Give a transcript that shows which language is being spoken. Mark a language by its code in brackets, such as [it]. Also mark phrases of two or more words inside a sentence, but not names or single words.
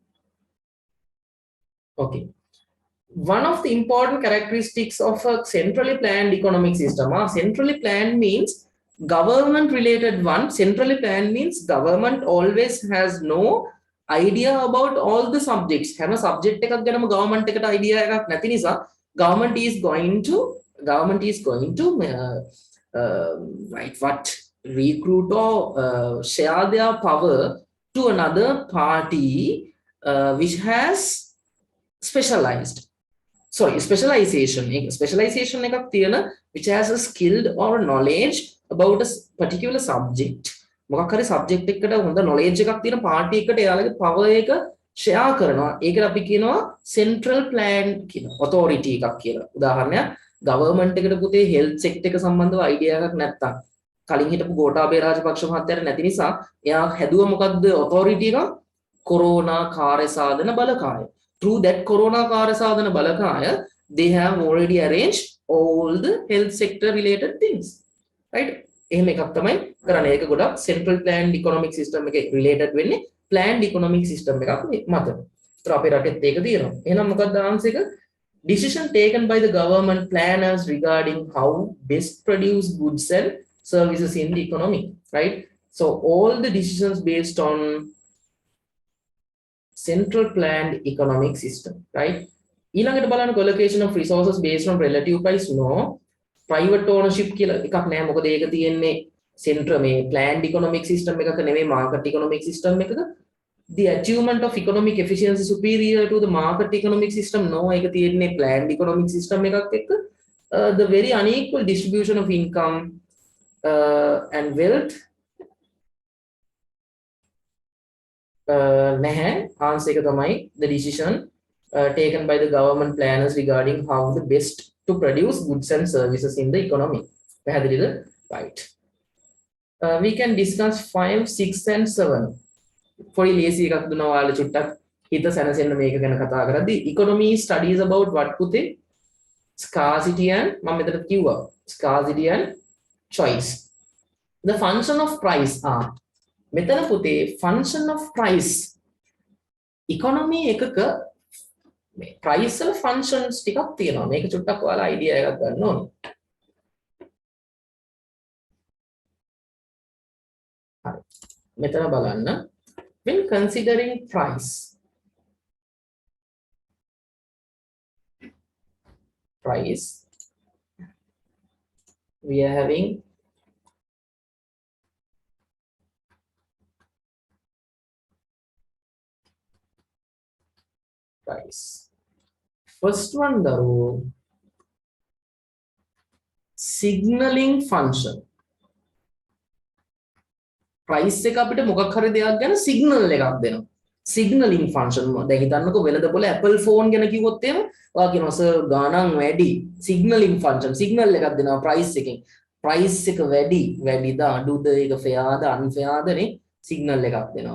[en] Okay. One of the important characteristics of a centrally planned economic system. Centrally planned means government related one. Centrally planned means government always has no idea about all the subjects. Have a subject [si] එකක් ගැනම government එකට idea එකක් නැති නිසා [en] government is going to right, what, recruit or share their power to another party which has specialization [si] එකක් තියෙන [en] which has a skilled or knowledge about a particular subject. [si] මොකක් හරි subject එකකට හොඳ knowledge එකක් තියෙන party එකට එයාලගේ power එක share කරනවා. ඒකට අපි කියනවා [en] central plan [si] කියන authority එකක් කියලා. උදාහරණයක්, government එකට පුතේ [en] health sector [si] එක සම්බන්ධව idea එකක් නැත්තම් කලින් හිටපු ගෝඨාභය රාජපක්ෂ මහත්තයාට නැති නිසා එයා හැදුවා මොකක්ද authority එක? corona කාර්ය සාධන බලකාය. [en] Through that corona කාර්ය සාධන බලකාය, they have already arranged all the health sector related things, right? [si] එහෙම එකක් තමයි කරන්නේ. ඒක ගොඩක් [en] central planned economic system [si] එකේ related වෙන්නේ [en] planned economic system [si] එකක් මත. ඒතර අපේ රටෙත් ඒක තියෙනවා. එහෙනම් මොකක්ද answer එක? [en] Decision taken by the government planners regarding how best produce goods and services in the economy, right? So all the decisions based on central planned economic system, right? [si] ඊළඟට බලන්න [en] allocation of resources based on relative price. No, private ownership [si] කියලා එකක් නෑ. මොකද ඒක තියෙන්නේ central මේ [en] planned economic system [si] එකක නෙමෙයි, [en] market economic system එකක. The achievement of economic efficiency superior to the market economic system. No, [si] ඒක තියෙන්නේ [en] planned economic system [si] එකක් එක්ක. [en] The very unequal distribution of income and wealth. [si] නැහැ. [en] answer [si] එක තමයි [en] the decision taken by the government planners regarding how the best to produce goods and services in the economy. පැහැදිලිද? Right. We can discuss 5, 6 and 7. [si] පොඩි ලේසි එකක් දුන්නා ඔයාලා චුට්ටක් හිත සැනසෙන්න මේක ගැන කතා කරද්දී. [en] economy studies about what පුතේ? Scarcity and [si] මම මෙතන කිව්වා [en] scarcity and choice. The function of price are [si] මෙතන පුතේ [en] function of price economy [si] එකක මේ [en] price වල functions [si] ටිකක් තියෙනවා. මේක චුට්ටක් ඔයාලා idea එකක් ගන්න ඕනේ. හරි. මෙතන බලන්න. [en] When considering price we are having price. First one though, signaling function. [si] price එක අපිට මොකක් හරි දෙයක් ගැන signal එකක් දෙනවා. [en] signaling function. [si] දැන් හිතන්නකෝ වෙනද පොළ [en] Apple phone [si] ගැන කිව්වොත් එහෙම ඔයා කියනවා සර් ගාණන් වැඩි. [en] signaling function [si] signal එකක් දෙනවා price එකෙන්. price එක වැඩිද අඩුද ඒක fairද unfairද නේ signal එකක් දෙනවා.